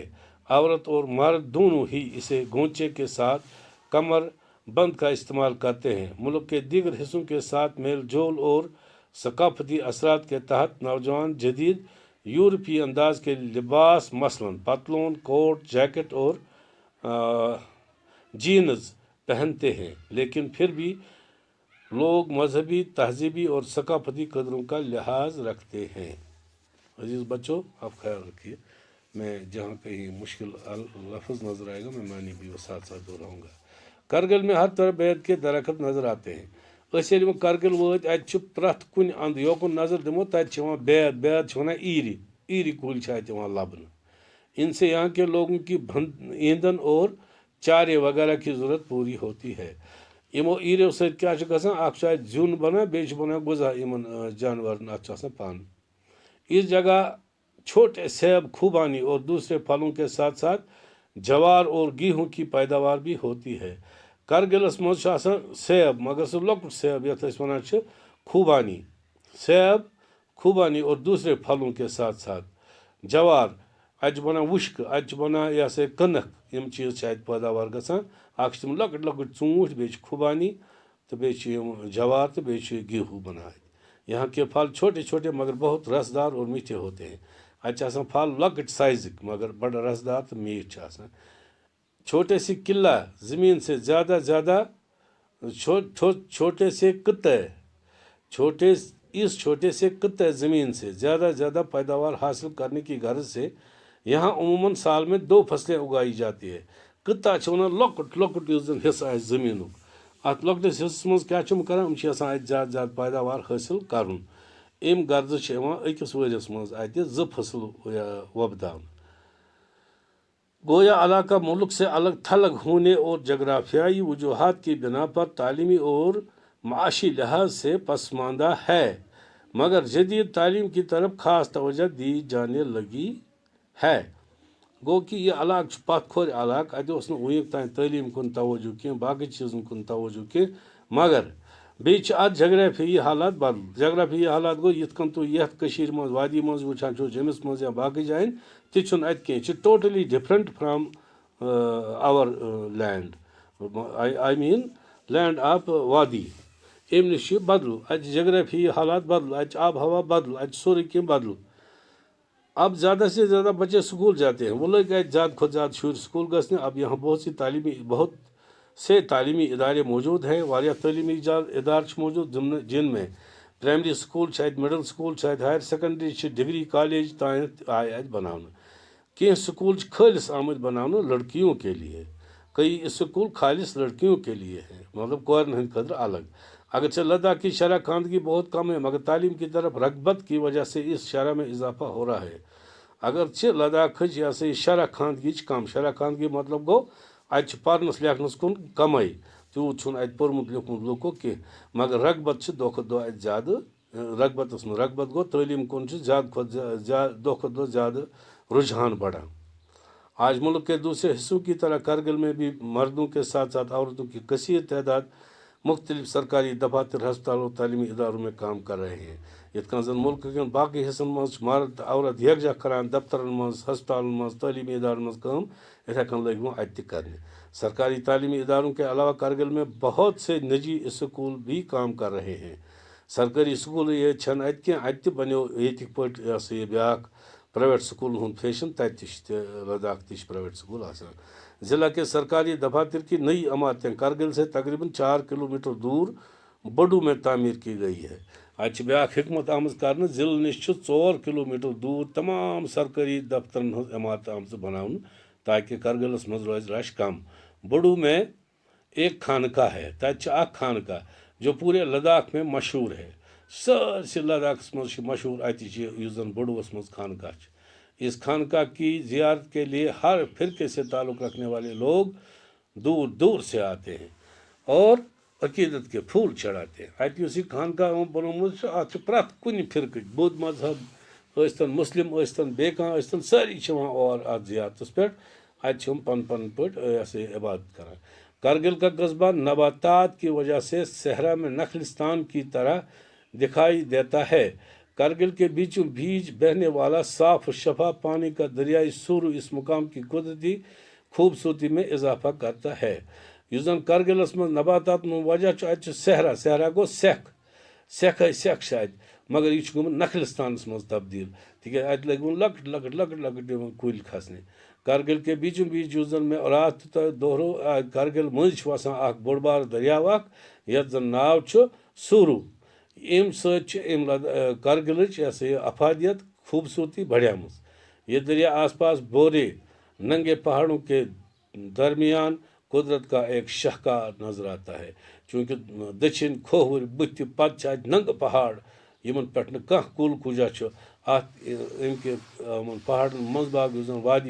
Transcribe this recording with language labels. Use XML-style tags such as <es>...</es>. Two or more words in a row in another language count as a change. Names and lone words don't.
<ur>عورت اور مرد دونوں ہی اسے گونچے کے ساتھ کمر بند کا استعمال کرتے ہیں. ملک کے دیگر حصوں کے ساتھ میل جول اور ثقافتی اثرات کے تحت نوجوان جدید یورپی انداز کے لباس مثلاً پتلون، کوٹ، جیکٹ اور جینز پہنتے ہیں، لیکن پھر بھی لوگ مذہبی، تہذیبی اور ثقافتی قدروں کا لحاظ رکھتے ہیں۔ عزیز بچوں، آپ خیال رکھیے، میں جہاں کہیں مشکل لفظ نظر آئے گا میں معنی بھی وہ ساتھ ساتھ دہراؤں گا۔ کرگل میں ہر طرح بیت کے درخت نظر آتے ہیں۔</ur> <ks>أسۍ ییٚلہِ وۄنۍ کرگل وٲتۍ اَتہِ چھُ پرٛٮ۪تھ کُنہِ اَنٛدٕ یوکُن نظر دِمو تَتہِ چھِ یِوان بیت چھِ وَنان ایٖرِ کُلۍ چھِ اَتہِ یِوان لَبنہٕ۔</ks> <ur>ان سے یہاں کے لوگوں کی ایندھن اور چارے وغیرہ کی ضرورت پوری ہوتی ہے۔</ur> <ks>یِمو ایٖریو سۭتۍ کیٛاہ چھُ گژھان؟ اکھ چھُ اَتہِ زیُن بنان، بیٚیہِ چھُ بنان غذا یِمن جانورن، اَتھ چھُ آسان پَن۔</ks> <ur>اس جگہ چھوٹے سیب، خوبانی اور دوسرے پھلوں کے ساتھ ساتھ جوار اور گیہوں کی پیداوار بھی ہوتی ہے۔</ur> <ks>کرگلس مز چھُ آسان سیب، مگر سُہ لۄکُٹ سیب یتھ أسۍ وَنان چھِ خوبانی،</ks> <ur>سیب، خوبانی اور دوسرے پھلوں کے ساتھ ساتھ جوار،</ur> <ks>اَتہِ چھُ بنان وُشکہٕ، اَتہِ چھُ بنان یہِ ہسا کٕنٕک، یِم چیٖز چھِ اَتہِ پیداوار گژھان۔ اکھ چھِ تِم لۄکٕٹۍ لۄکٕٹۍ ژوٗنٛٹھۍ، بیٚیہِ چھِ خوبانی تہٕ بیٚیہِ چھِ یِم جوار تہٕ بیٚیہِ چھِ گیہوں بنان اَتہِ۔</ks> <ur>یہاں کے پھل چھوٹے چھوٹے مگر بہت رسدار اور میٹھے ہوتے ہیں۔</ur> <ks>اَتہِ چھِ آسان پھل لۄکٕٹۍ سائزٕکۍ مگر بڑٕ رسدار تہٕ میٖٹھۍ چھِ آسان۔</ks> <ur>چھوٹے سے قلعہ زمین سے زیادہ چھوٹے سے چھوٹے سے قطع زمین سے زیادہ پیداوار حاصل کرنے کی غرض سے یہاں عموماً سال میں 2 فصلیں اگائی جاتی ہے۔</ur> <ks>قطع چھِ وَنان لۄکُٹ یُس زن حصہٕ آسہِ زٔمیٖنُک، اَتھ لۄکٹِس حصس منٛز کیٛاہ چھِ یِم کران؟ یِم چھِ یژھان اَتہِ زیادٕ پیداوار حٲصِل کرُن۔ اَمہِ غرضہٕ چھِ یِوان أکِس ؤریَس منٛز اَتہِ 2 فصل وۄپداونہٕ۔</ks> <ur>گویا علاقہ ملک سے الگ تھلگ ہونے اور جغرافیائی وجوہات کی بنا پر تعلیمی اور معاشی لحاظ سے پسماندہ ہے، مگر جدید تعلیم کی طرف خاص توجہ دی جانے لگی ہے۔</ur> <ks>گو کہ یہ علاقہ چھُ پتھ کھورِ علاقہ، اتہِ اوس نہٕ وُنیُک تام تعلیٖم کُن توجہ کینٛہہ، باقٕے چیٖزن کُن توجہ کینٛہہ، مگر بیٚیہِ چھِ اتھ جغرافیائی حالات بدل۔ جغرافیائی حالات گوٚو یِتھ کٔنۍ تُہۍ یتھ کٔشیٖرِ منٛز وادی منٛز وٕچھان چھِو، جیٚمِس منٛز یا باقٕے جایَن، تہِ چھُنہٕ اَتہِ کینٛہہ، یہِ چھِ</ks> <en>totally different from our land, I mean land of Wadi.</en> <ks>اَمہِ نِش چھِ بدل، اَتہِ چھِ جغرافیائی حالات بدل، اَتہِ چھِ آب ہوا بدل، اَتہِ چھِ سورُے کینٛہہ بدل۔</ks> <ur>اب زیادہ سے زیادہ بچے اسکول جاتے ہیں، وہ لوگ</ur> <ks>اَتہِ زیادٕ کھۄتہٕ زیادٕ شُرۍ اسکول گژھنہِ۔</ks> <ur>اب یہاں بہت سے تعلیمی ادارے موجود ہیں،</ur> <ks>واریاہ تعلیمی ادارٕ چھِ موجود</ks> <ur>جن میں</ur> <ks>پرائمری اسکول چھِ اَتہِ، مڈل اسکول چھِ اَتہِ، ہائر سیکنڈری چھِ، ڈگری کالج تانٮ۪تھ آیہِ اَتہِ بناونہٕ۔ کینٛہہ سکول چھِ خٲلص آمٕتۍ بناونہٕ</ks> <ur>لڑکیوں کے لیے، کئی اسکول خالص لڑکیوں کے لیے ہیں،</ur> <ks>مطلب کورن ہٕنٛدِ خٲطرٕ الگ۔</ks> <ur>اگرچہ لداخ کی شرح خواندگی بہت کم ہے، مگر تعلیم کی طرف رغبت کی وجہ سے اس شرح میں اضافہ ہو رہا ہے۔</ur> <ks>اگرچہ لداخٕچ یہِ ہسا یہِ شرح خواندگی چھِ کم، شرح خواندگی مطلب گوٚو اَتہِ چھِ پرنس لیکھنس کُن کمٕے، تیوٗت چھُنہٕ اَتہِ پوٚرمُت لیوٚکھمُت لوٗکو کینٛہہ، مگر رغبت چھِ دۄہ کھۄتہٕ دۄہ اَتہِ زیادٕ۔ رغبتس منٛز رغبت گوٚو تعلیٖم کُن چھُ زیادٕ کھۄتہٕ زیادٕ دۄہ کھۄتہٕ دۄہ زیادٕ رجحان بڑھان۔</ks> <ur>آج ملک کے دوسرے حصوں کی طرح کرگل میں بھی مردوں کے ساتھ ساتھ عورتوں کی کثیر تعداد مختلف سرکاری دفاتر، ہسپتال اور تعلیمی اداروں میں کام کر رہے ہیں۔</ur> <ks>یِتھ کٔنۍ زن ملک کٮ۪ن باقٕے حصن منٛز چھِ مرد تہٕ عورت یکجاہ کران دفترن منٛز، ہسپتالن منٛز، تعلیمی ادارن منٛز کٲم، یِتھے کٔنۍ لٔگۍ وۄنۍ اَتہِ تہِ کرنہِ۔</ks> <ur>سرکاری تعلیمی اداروں کے علاوہ کرگل میں بہت سے نجی اسکول بھی کام کر رہے ہیں۔</ur> <ks>سرکاری سکول ییٚتہِ چھنہٕ اَتہِ کینٛہہ، اَتہِ تہِ بنیو ییٚتِکۍ پٲٹھۍ یہِ ہسا یہِ بیٛاکھ پرائیویٹ سکولن ہُنٛد فیشن، تَتہِ تہِ چھِ لداخ تہِ چھِ پرائیویٹ سکول آسان۔</ks> <ur>ضلع کے سرکاری دفاتر کی نئی عمارتیں کرگل سے تقریباً 4 کلومیٹر دور بڈو میں تعمیر کی گئی ہے۔</ur> <ks>اَتہِ چھِ بیٛاکھ حکمت آمٕژ کرنہٕ، ضلعہٕ نِش چھُ 4 کلومیٹر دور تمام سرکاری دفترن ہٕنٛز عمارتہٕ آمژٕ بناونہٕ تاکہ کرگلس منٛز روزِ رش کم۔</ks> <ur>بڈو میں ایک خانقاہ ہے،</ur> <ks>تَتہِ چھِ اکھ خانقاہ</ks> <ur>جو پورے لداخ میں مشہور ہے،</ur> <ks>سٲرسٕے لداخس منٛز چھِ مشہور اَتِچ یُس زن بڈووس منٛز خانقاہ چھِ۔</ks> <ur>اس خانقاہ کی زیارت کے لیے ہر فرقے سے تعلق رکھنے والے لوگ دور دور سے آتے ہیں اور عقیدت کے پھول چڑھاتے ہیں۔</ur> <ks>اَتہِ یُس یہِ خانقاہ بنومُت چھُ، اَتھ چھُ پرٛٮ۪تھ کُنہِ فرقٕکۍ، بُدھ مذہب ٲسۍتن، مُسلم ٲسۍتن، بیٚیہِ کانٛہہ ٲسۍتن، سٲری چھِ یِوان اور اَتھ زیارتس پٮ۪ٹھ۔ اَتہِ چھِ یِم پنٕنۍ پٲٹھۍ یہِ ہسا یہِ عبادت کران۔</ks> <ur>کرگل کا قصبہ نباتات کی وجہ سے صحرا میں نخلستان کی طرح دکھائی دیتا ہے۔ کرگل کے بیچوں بیچ بہنے والا صاف و شفاف پانی کا دریائے سورو اس مقام کی قدرتی خوبصورتی میں اضافہ کرتا ہے۔</ur> <ks>یُس زن کرگلس منٛز نباتات وجہ چھُ، اَتہِ چھُ صحرا گوٚو سٮ۪کھ چھِ اَتہِ، مگر یہِ چھُ گوٚمُت نخلستانس منٛز تبدیٖل، تِکیٛازِ اَتہِ لٔگۍ وۄنۍ لۄکٕٹۍ یِمن کُلۍ کھسنہِ۔</ks> <ur>کرگل کے بیچوں بیچ</ur> <ks>اس زن میں رات تو دہرو کرگل مز وسان اخ بوڑ بار دریاو اخ یتھ زن ناو چھ سورو ام ست کرگلچ یہ سا یہ افادیت خوبصورتی بڑھیمٕژ یہ دریا</ks> <ur>آس پاس بورے ننگے پہاڑوں کے درمیان قدرت کا ایک شاہکار نظر آتا ہے چونکہ</ur> <ks>دچھن کھوور بت پتہ ات ننگ پہاڑ یمن پہ کھانا کل کجا ات ام کے پہاڑن مز باگ اس زن وادی</ks>